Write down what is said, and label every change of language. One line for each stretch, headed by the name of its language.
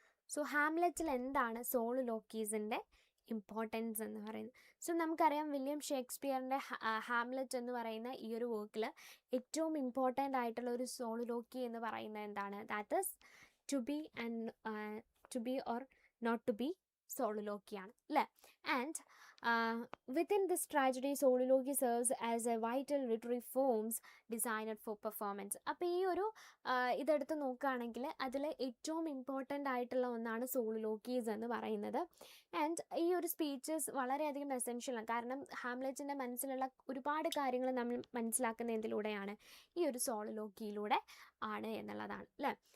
Malayalam: So ഹാംലെറ്റിൽ എന്താണ് സോളിലോക്കീസിൻ്റെ importance എന്ന് പറയുന്നത്? സോ നമുക്കറിയാം വില്യം ഷേക്സ്പിയറിൻ്റെ ഹാംലെറ്റ് എന്ന് പറയുന്ന ഈ ഒരു വർക്കിൽ ഏറ്റവും ഇമ്പോർട്ടൻ്റ് ആയിട്ടുള്ള ഒരു സോളിലോക്കി എന്ന് പറയുന്നത് എന്താണ്,
English: that is to be
Malayalam: or not to B സോളിലോക്കിയാണ് അല്ലേ.
English: And within this tragedy soliloquy serves as a vital literary forms designed for performance.
Malayalam: അപ്പോൾ ഈ ഒരു ഇതെടുത്ത് നോക്കുകയാണെങ്കിൽ അതിൽ ഏറ്റവും ഇമ്പോർട്ടൻ്റ് ആയിട്ടുള്ള ഒന്നാണ് സോളിലോക്കീസ് എന്ന് പറയുന്നത്. ആൻഡ് ഈ ഒരു സ്പീച്ചസ് വളരെയധികം എസെൻഷ്യലാണ്, കാരണം ഹാംലെറ്റിൻ്റെ മനസ്സിലുള്ള ഒരുപാട് കാര്യങ്ങൾ നമ്മൾ മനസ്സിലാക്കുന്നതിലൂടെയാണ് ഈ ഒരു സോളിലോക്കിയിലൂടെ ആണ് എന്നുള്ളതാണ് അല്ലേ.